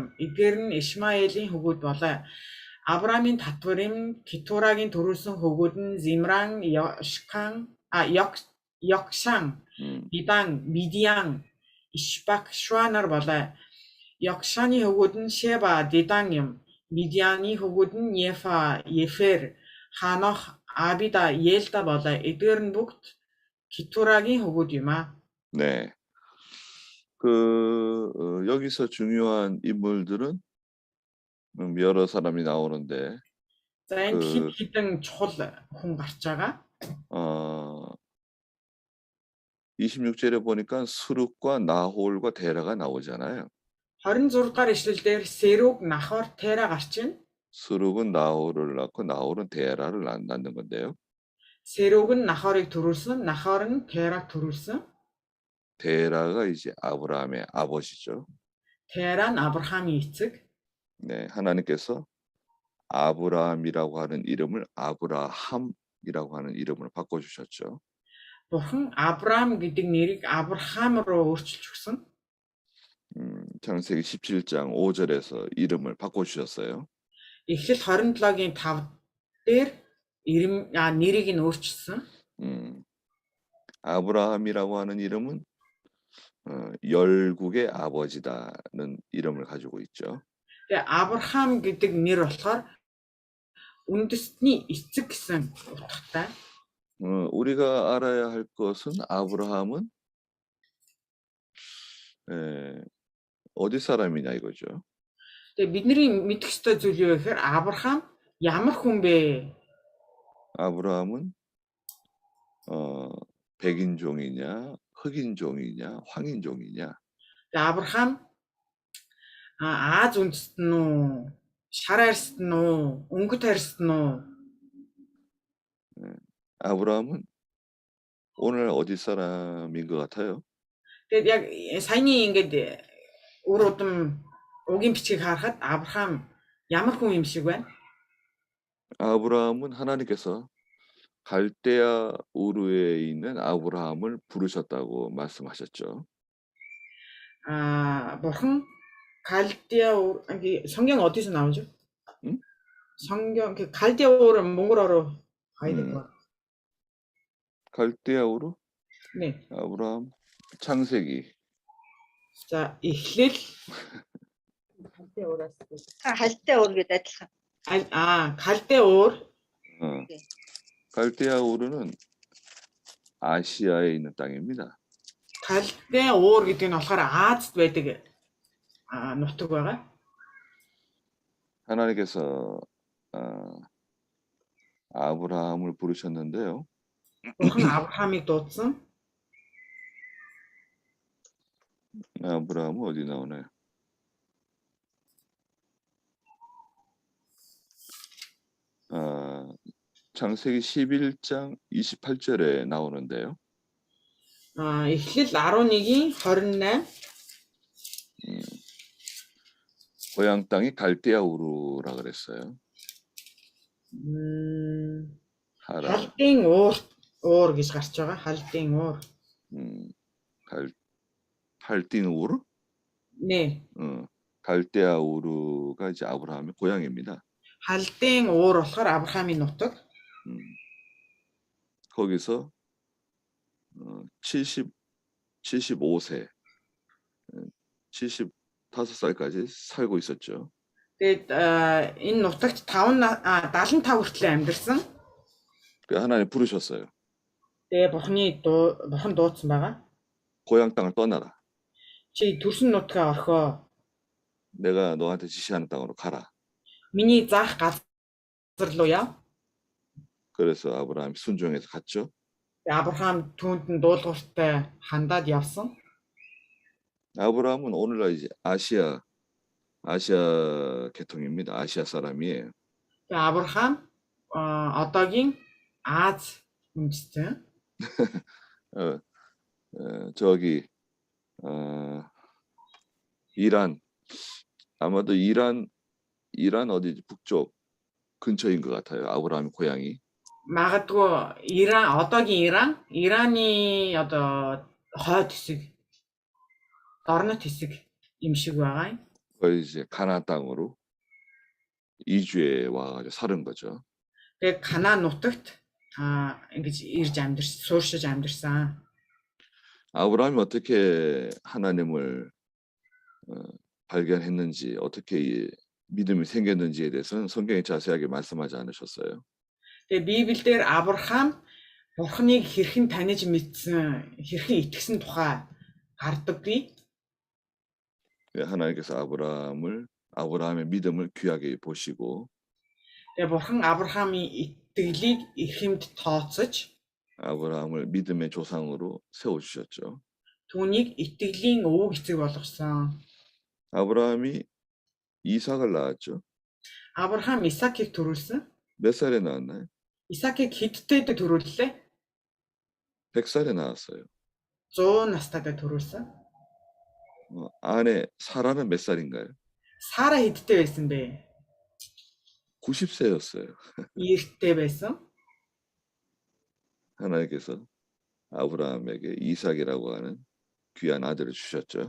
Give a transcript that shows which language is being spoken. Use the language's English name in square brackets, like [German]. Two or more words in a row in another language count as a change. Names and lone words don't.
[Mongolian] Эдгээр нь Ишмаэлийн хөвгүүд болоо. Авраамын татварын Кетурагийн төрүүлсэн хөвгүүд нь Зимран, Йокшан, Бидан, Мидиан, Ишбак, Шуа нар болоо. Йокшаны хөвгүүд нь Шеба, Дедан юм. Мидианы хөвгүүд нь Ефа, Ефер, Ханох, Абида, Елда болоо. Эдгээр нь бүгд Кетурагийн хөвгүүд юм аа. [Korean] 네. 여기서 중요한 인물들은 여러 사람이 나오는데 [Mongolian] За энд хитэн чухал хүн гарч байгаа. [Korean] 26절에 보니까 수룩과 나홀과 데라가 나오잖아요. [Mongolian] 26 дугаар ишлэлдэр Серуг, Нахор, Тера гарч байна. [Korean] 수룩은 나홀을 낳고 나홀은 데라를 낳는 건데요. [Mongolian] Серуг нь Нахорыг төрүүлсэн, Нахор нь Тераг төрүүлсэн. [Korean] 데라가 이제 아브라함의 아버지죠. [Mongolian] Тера нь Авраамийн эцэг. [Korean] 네, 하나님께서 아브라함이라고 하는 이름을 아브라함이라고 하는 이름으로 바꿔주셨죠. [Mongolian] Бурхан Авраам гэдэг нэрийг Авраам руу өөрчилж өгсөн. [Korean] 창세기 17장 5절에서 이름을 바꿔주셨어요. [Mongolian] Эхлэл 27-гийн 5 дээр нэрийг нь өөрчилсөн. [Korean] 아브라함이라고 하는 이름은 열국의 아버지다는 이름을 가지고 있죠. [Mongolian] Тэгээ Авраам гэдэг нэр болохоор үндэстний эцэг гэсэн утгатай. [Korean] 우리가 알아야 할 것은 아브라함은 어디 사람이냐 이거죠. [Mongolian] Тэгээ бидний мэдэх ёстой зүйл юу гэхээр Авраам ямар хүн бэ? [Korean] 아브라함은 백인종이냐, 흑인종이냐, 황인종이냐. [Mongolian] Авраам Аз үндэстэн үү? Шар арьсд нь үү? Өнгөт арьсд нь үү? [Korean] 아브라함은 오늘 어디 사람인 것 같아요? [Mongolian] Тэгээд яг саяны ингээд өөр удам угийн бичгийг харахад Авраам ямар хүн юм шиг байна? [Korean] 아브라함은 하나님께서 갈대아 우르에 있는 아브라함을 부르셨다고 말씀하셨죠. [Mongolian] Бурхан Калдеа [Korean] 성경 어디서 나오죠? 응? 성경 그 갈대아 우르 몽골어로 가야 될 것 같아요. 갈대아 우르? 네. 아브라함 창세기. [Mongolian] 자, эхлэл 갈대 уур гэдэг адилхан. [Korean] 갈대아 우르. 갈대아 우르는 아시아에 있는 땅입니다. [Mongolian] 갈대아 우르 гэдэг нь болохоор Азад байдаг нутаг байгаа. [Korean] 하나님께서 아브라함을 부르셨는데요. [Mongolian] Бурхан Авраамыг дуудсан. [Korean] 아브라함은 어디 나오나요? 창세기 11장 28절에 나오는데요. [Mongolian] Эхлэл 11-ийн 28 [Korean] 고향 땅이 갈대아 우루라 그랬어요. 하라. [Mongolian] халдын уур гэж гарч байгаа. халдын уур. [Korean] 갈딘 우루? 네. 갈대아 우루가 이제 아브라함의 고향입니다. [Mongolian] халдын уур болохоор Авраамийн нутаг. [Korean] 거기서 75세, 75살까지 살고 있었죠. [Mongolian] Тэгээд энэ нутагт 75 хүртэл амьдарсан. [Korean] 그 하나님 부르셨어요. [Mongolian] Тэгээд бурхан дуудсан байгаа. [Korean] 고향 땅을 떠나라. [Mongolian] Чи төрсөн нутгаа орхоо. [Korean] 내가 너한테 지시하는 땅으로 가라. [Mongolian] Миний заах газар руу яв. [Korean] 그래서 아브라함이 순종해서 갔죠. [Mongolian] Авраам түүнд нь дуулууртай хандаад явсан. [Korean] 아브라함은 오늘날 이제 아시아 계통입니다. 아시아 사람이에요. [Mongolian] Авраам одоогийн Аз үндэстэн. [Korean] 저기 이란, 아마도 이란 어디 북쪽 근처인 것 같아요. 아브라함의 고향이. [Mongolian] Магадгүй одоогийн Ираны одоо хойд хэсэг, дорнот хэсэг юм шиг байгаа юм. [Korean] 거의 이제 가나안 땅으로 이주해 와가지고 사는 거죠. [Mongolian] Тэгээд Канаан нутагт ингэж ирж сууршиж амьдарсан. [Korean] 아브라함이 어떻게 하나님을 발견했는지, 어떻게 믿음이 생겼는지에 대해서는 성경이 자세하게 말씀하지 않으셨어요. [Mongolian] Тэгээд Библиэлд Авраам Бурханыг хэрхэн таних мэдсэн, хэрхэн итгэсэн тухай гардаггүй. [Korean] 하나님께서 아브라함의 믿음을 귀하게 보시고, [Mongolian] Тэгээд Бурхан Авраамын итгэлийг эрхэмд тооцож, [Korean] 아브라함을 믿음의 조상으로 세워주셨죠. [Mongolian] түүнийг итгэлийн өвөг эцэг болгосон. [Korean] 아브라함이 이삭을 낳았죠. [Mongolian] Авраам Исаакийг төрүүлсэн. [Korean] 몇 살에 낳았나요? [Mongolian] Исаакийг хэдтэй төрүүллээ? [Korean] 100살에 낳았어요. [Mongolian] 100 настайдаа төрүүлсэн. [Korean] 아내 사라는 몇 살인가요? [Mongolian] Сара хэдтэй байсан бэ? [Korean] 90세였어요. [Mongolian] 90тэй байсан. [Korean] 하나님께서 아브라함에게 이삭이라고 하는 귀한 아들을 주셨죠.